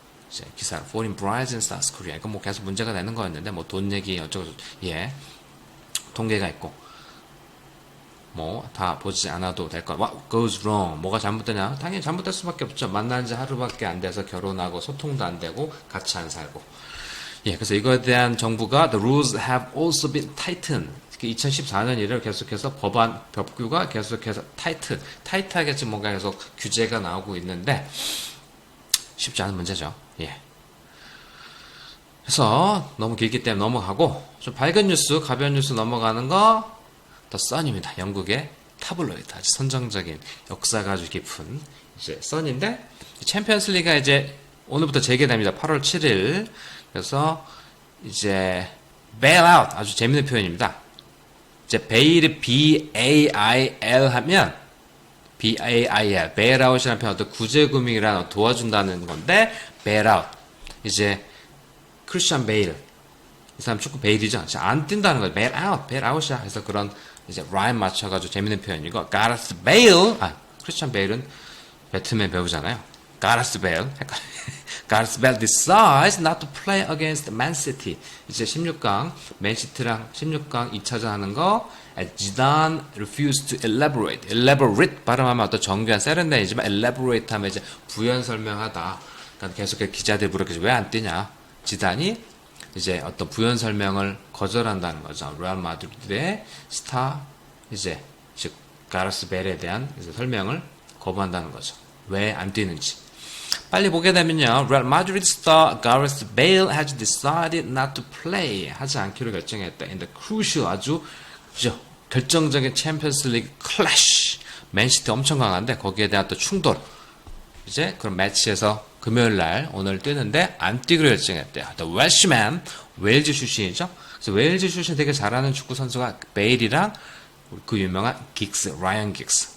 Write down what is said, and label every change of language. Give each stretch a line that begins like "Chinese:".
Korean: 이제 기사
English: foreign brides in South Korea.
Korean: 이거 계속 문제가 되는 거였는데 돈 얘기 어쩌고 통계가 있고 다 보지 않아도 될 거.
English: What goes wrong?
Korean: 뭐가 잘못되냐? 당연히 잘못될 수밖에 없죠. 만난 지 하루밖에 안 돼서 결혼하고 소통도 안 되고 같이 안 살고. 그래서 이거에 대한 정부가
English: the rules have also been tightened.
Korean: 2014년 이래 계속해서 법규가 계속해서 타이트하게 지금 뭔가 계속 규제가 나오고 있는데 쉽지 않은 문제죠. 그래서 너무 길기 때문에 넘어가고 좀 밝은 뉴스, 가벼운 뉴스 넘어가는 거 더 선입니다. 영국의 타블로이드 아주 선정적인 역사가 아주 깊은 이제 선인데 챔피언스 리그가 이제 오늘부터 재개됩니다. 8월 7일. 그래서 이제 bailout 아주 재밌는 표현입니다. 이제 bail B-A-I-L 하면 B-A-I-L, bailout이라는 표현 어떤 구제금융이라는 도와준다는 건데 bailout 이제 크리스찬 베일 이 사람 축구 베일이죠. 안 뛴다는 거예요. bailout이야. 그래서 그런 이제 라임 맞춰가지고 재밌는 표현이고 가레스 베일 크리스찬 베일은 배트맨 배우잖아요. 가레스 베일 가레스 베일
English: decides not to play against Man City.
Korean: 이제 16강 맨시티랑 16강 2차전 하는 거 지단
English: refused to elaborate
Korean: 발음하면 어떤 정교한 세련된이지만 elaborate 하면 이제 부연 설명하다. 그러니까 계속 기자들이 물었겠죠. 왜 안 뛰냐? 지단이 이제 어떤 부연 설명을 거절한다는 거죠. 레알 마드리드의 스타 이제 즉 가레스 벨에 대한 이제 설명을 거부한다는 거죠. 왜 안 뛰는지. 빨리 보게 되면요.
English: Real Madrid star Gareth Bale has decided not to play.
Korean: 하지 않기로 결정했다.
English: In the crucial
Korean: 아주 그죠? 결정적인 챔피언스 리그 클래시. 맨시티 엄청 강한데 거기에 대한 또 충돌. 이제 그런 매치에서 금요일 날 오늘 뛰는데 안 뛰기로 결정했대요. The Welshman 웨일즈 출신이죠. 그래서 웨일즈 출신 되게 잘하는 축구 선수가 베일이랑 그 유명한 긱스, 라이언 긱스.